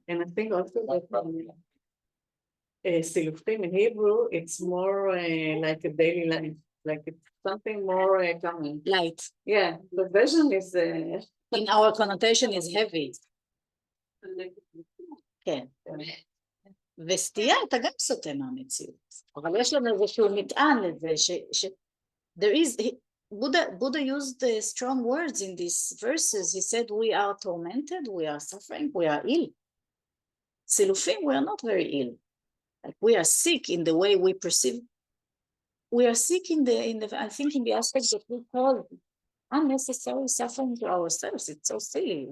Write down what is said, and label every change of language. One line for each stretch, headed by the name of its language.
English: And I think also that silufim in Hebrew, it's more like a daily life. Like it's something more common. Light. Yeah, the version is in our connotation is heavy.
Hebrew: כן. וסטייה אתה גם סוטה מהמציאות. אבל יש לנו איזשהו מטען לזה
English: there is, Buddha used strong words in these verses. He said we are tormented, we are suffering, we are ill. Silufim, we are not very ill. Like we are sick in the way we perceive. We are sick in the I think in the aspect that we call unnecessary suffering to ourselves. It's so silly.